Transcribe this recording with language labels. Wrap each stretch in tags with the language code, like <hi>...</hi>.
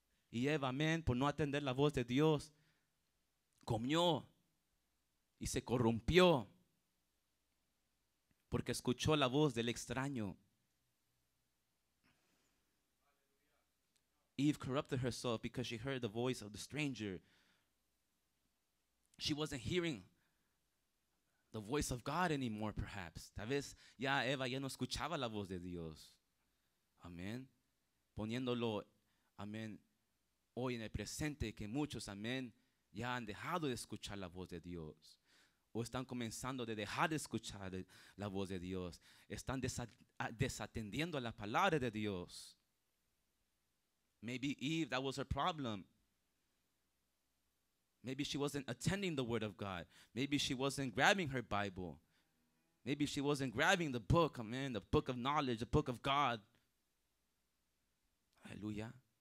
<es>Y Eva, amén, por no atender la voz de Dios, comió y se corrompió porque escuchó la voz del extraño.</es> <en>Eve corrupted herself because she heard the voice of the stranger. She wasn't hearing the voice of God anymore, perhaps.</en> <es>Tal vez ya Eva ya no escuchaba la voz de Dios. Amén. Poniéndolo, amén, hoy en el presente, que muchos, amén, ya han dejado de escuchar la voz de Dios. O están comenzando de dejar de escuchar la voz de Dios. Están desatendiendo la palabra de Dios.</es> <en>Maybe Eve, that was her problem. Maybe she wasn't attending the word of God. Maybe she wasn't grabbing her Bible. Maybe she wasn't grabbing the book, amen, the book of knowledge, the book of God. Aleluya.</en>